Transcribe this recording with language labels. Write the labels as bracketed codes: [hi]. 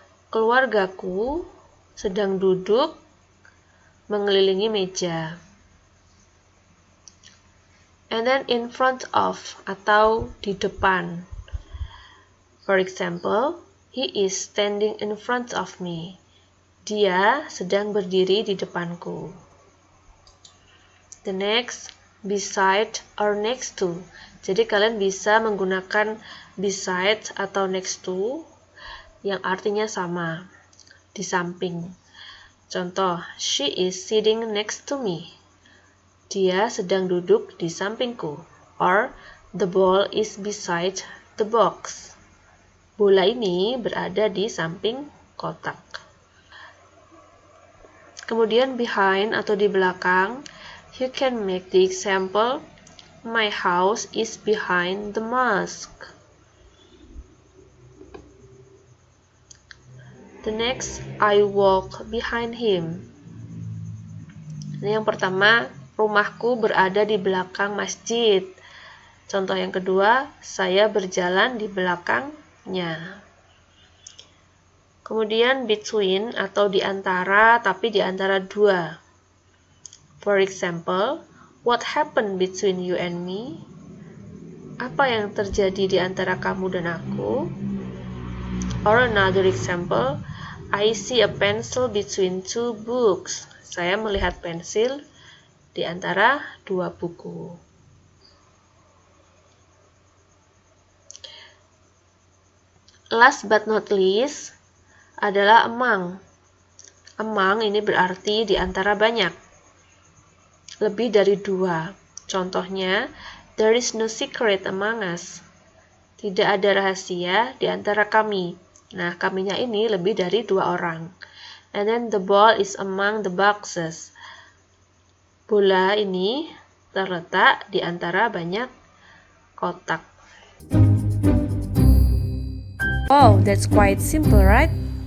[id] Keluargaku sedang duduk mengelilingi meja. [en] And then in front of [id] atau di depan. [en] For example, he is standing in front of me. [id] Dia sedang berdiri di depanku. [en] The next, beside or next to. [id] Jadi kalian bisa menggunakan beside atau next to yang artinya sama, di samping. [en] Contoh, she is sitting next to me. [id] Dia sedang duduk di sampingku. [en] Or, The ball is beside the box. [id] Bola ini berada di samping kotak. Kemudian behind atau di belakang, [en] you can make the example, my house is behind the mosque. The next, I walk behind him. [id] Ini yang pertama, rumahku berada di belakang masjid. Contoh yang kedua, saya berjalan di belakangnya. Kemudian between atau di antara, tapi di antara dua. [en] For example, what happened between you and me? [id] Apa yang terjadi di antara kamu dan aku? [en] Or another example, I see a pencil between two books. [id] Saya melihat pensil di antara dua buku. [en] Last but not least adalah among. [id] Among ini berarti di antara banyak. Lebih dari dua. [en] Contohnya, there is no secret among us. [id] Tidak ada rahasia di antara kami. Nah, kaminya ini lebih dari dua orang. [en] And then the ball is among the boxes. [id] Bola ini terletak di antara banyak kotak. [en] Oh, that's quite simple, right?